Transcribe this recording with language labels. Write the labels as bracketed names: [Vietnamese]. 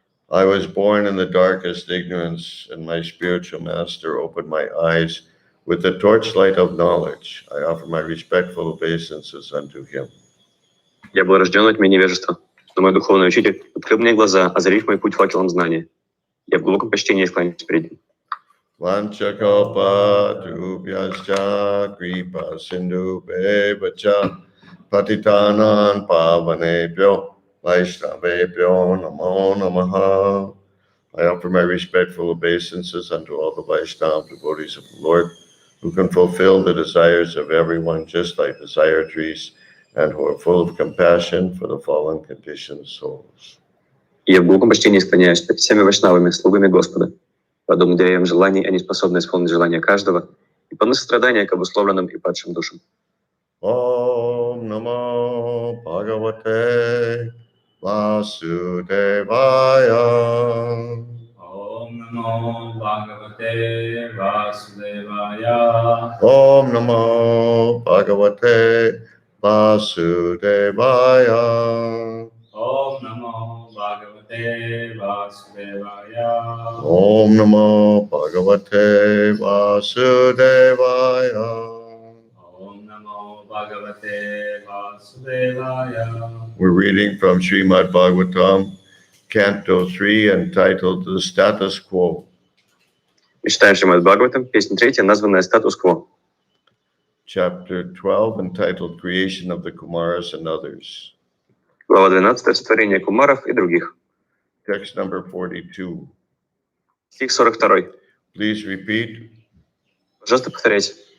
[English] I was born in the darkest ignorance, and my spiritual master opened my eyes with the torchlight of knowledge. I offer my respectful obeisances unto him. [Russian] Я был рожден во тьме невежества, но мой духовный учитель открыл мне глаза, озарив мой путь факелом знания. Я в глубоком почтении склоняюсь перед ним. [Sanskrit] Vanchakalpa Tubhyascha Kripa Sindhu Bevacha Patitanan Pavanebhyo Vaishnavebhyo Namo Namaha. [English] I offer my respectful obeisances unto all the Vaishnava devotees of the Lord, who can fulfill the desires of everyone just like desire trees, and who are full of compassion for the fallen conditioned souls. [Russian] Я в глубоком почтении склоняюсь перед всеми вайшнавами, слугами Господа. Подобно деревьям желаний, они способны исполнить желания каждого и полны сострадания к обусловленным и падшим душам. [Sanskrit] Om Namo Bhagavate Vasudevaya. Om Namo Bhagavate Vasudevaya. Om Namo Bhagavate Vasudevaya. Om Namo Bhagavate Vasudevaya. Om Namo Bhagavate Vasudevaya. Om Namo Bhagavate Vasudevaya. [English] We're reading from Srimad Bhagavatam, Canto 3, entitled The Status Quo. [Russian] Мы читаем Шримад Бхагаватам, песня 3, названная «Статус-кво». [English] chapter 12, entitled Creation of the Kumaras and Others. [Russian] Глава 12. Сотворение кумаров и других. [English] Text number 42. [Russian] Стих 42. [English] Please repeat. [Russian] Пожалуйста, повторяйте.